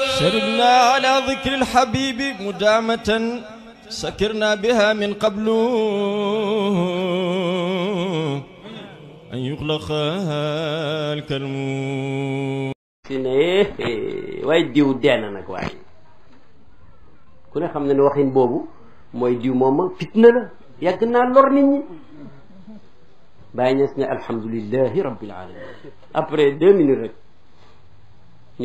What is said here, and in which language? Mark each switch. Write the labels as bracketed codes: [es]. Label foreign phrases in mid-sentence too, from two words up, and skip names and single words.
[ar] سرنا على ذكر الحبيب مدامة سكرنا بها من قبل أن يغلق الكلم [wo] waaye diw dee na nag waaye ku ne xam ne ne waxin boobu mooy diw moom fitna la yàgg naa lor nit ñi bàyyi ñes ne [ar] الحمد لله رب العالمين [fr] après 2 minutes [wo] rek ñu